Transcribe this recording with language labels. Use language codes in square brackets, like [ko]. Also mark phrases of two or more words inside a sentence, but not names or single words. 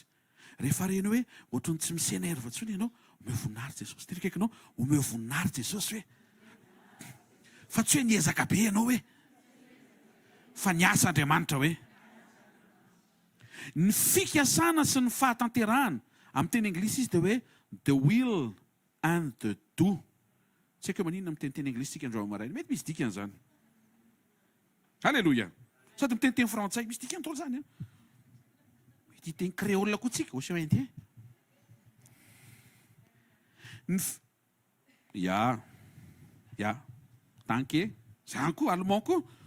[mg] Rehefa reny hoe ohatrany tsy misy enerva intsony ianao, omeo voninahitra Jesosy. Tena kaikanao, omeo voninahitra Jesosy hoe. Fa tsy hoe niezaka be ianao hoe, fa niasa Andriamanitra hoe. Ny fikasana sy ny fahatanterahana, amin'ny teny anglisy izy dia hoe [en] the will and the do. [mg] Tsy haiko maninona amin'ny teny anglisy tsika androany maraina, mety misy dikan'izany. Halleloja. Sady miteny frantsay, misy dikany tolo zany. Mety teny créole koa tsika, osa indien. [de] Ja, tanke, [mg] zany koa, allemand koa.